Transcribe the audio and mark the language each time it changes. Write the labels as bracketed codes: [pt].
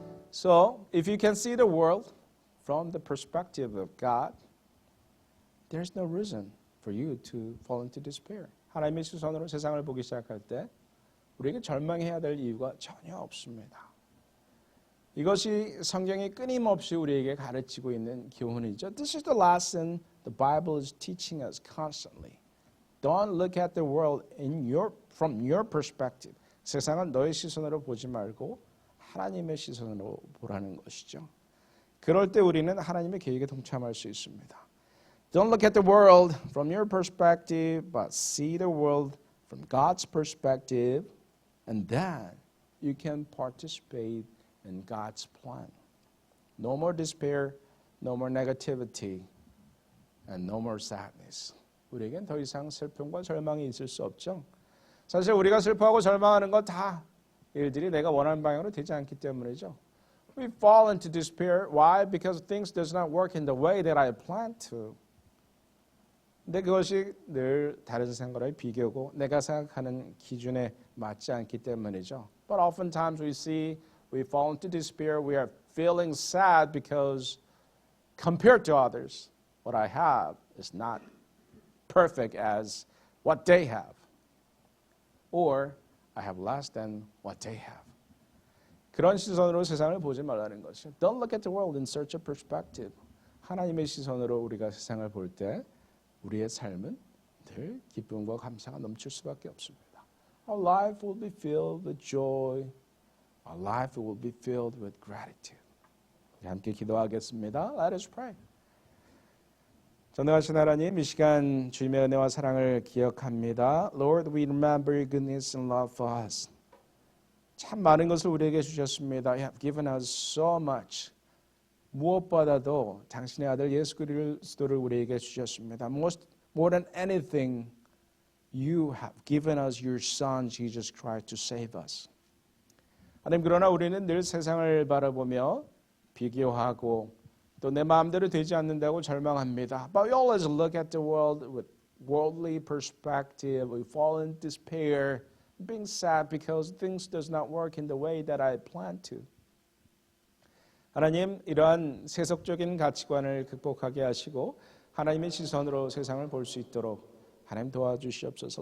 [en] So, if you can see the world from the perspective of God, there's no reason for you to fall into despair. [ko] 하나님의 시선으로 세상을 보기 시작할 때 우리에게 절망해야 될 이유가 전혀 없습니다. 이것이 성경이 끊임없이 우리에게 가르치고 있는 교훈이죠. [en] This is the lesson the Bible is teaching us constantly. Don't look at the world from your perspective. [ko] 세상은 너의 시선으로 보지 말고 하나님의 시선으로 보라는 것이죠. 그럴 때 우리는 하나님의 계획에 동참할 수 있습니다. [en] Don't look at the world from your perspective, but see the world from God's perspective, and then you can participate in God's plan. No more despair, no more negativity, and no more sadness. [ko] 우리에겐 더 이상 슬픔과 절망이 있을 수 없죠. 사실 우리가 슬퍼하고 절망하는 건 다 일들이 내가 원하는 방향으로 되지 않기 때문이죠. [en] We fall into despair. Why? Because things does not work in the way that I planned to. [ko] 근데 그것이 늘 다른 생각과의 비교고 내가 생각하는 기준에 맞지 않기 때문이죠. [en] But oftentimes we fall into despair. We are feeling sad because compared to others, what I have is not perfect as what they have. Or I have less than what they have. [ko] 그런 시선으로 세상을 보지 말라는 것이죠. [en] Don't look at the world in search of perspective. [ko] 하나님의 시선으로 우리가 세상을 볼 때 우리의 삶은 늘 기쁨과 감사가 넘칠 수밖에 없습니다. [en] Our life will be filled with joy. Our life will be filled with gratitude. [ko] 우리 함께 기도하겠습니다. [en] Let us pray. [ko] 전능하신 하나님, 이 시간 주님의 은혜와 사랑을 기억합니다. [en] Lord, we remember your goodness and love for us. [ko] 참 많은 것을 우리에게 주셨습니다. [en] You have given us so much. [ko] 무엇보다도 당신의 아들 예수 그리스도를 우리에게 주셨습니다. [en] More than anything, You have given us your Son, Jesus Christ, to save us. [ko] 하나님, 그러나 우리는 늘 세상을 바라보며 비교하고 또 내 마음대로 되지 않는다고 절망합니다. [en] But we always look at the world with worldly perspective. We fall in despair, being sad because things does not work in the way that I planned to. [ko] 하나님, 이러한 세속적인 가치관을 극복하게 하시고 하나님의 시선으로 세상을 볼 수 있도록 하나님 도와주시옵소서.